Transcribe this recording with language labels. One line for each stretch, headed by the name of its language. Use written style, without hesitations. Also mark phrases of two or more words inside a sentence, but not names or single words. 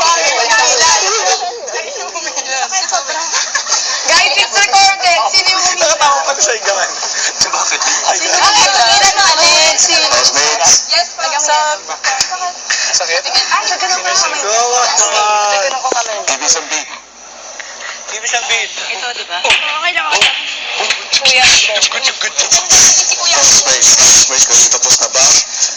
English: Guys, it's recorded.
Filipino: Sino yung umisa? Nakatawa pa sa higangan. Bakit? Housemates. Yes, Sakit? Gawa naman.
English: Give me some beat. Give me some beat.
Filipino: Ito, di ba? Okay lang ako.
English: Housemates, kayo
Filipino: tapos na ba?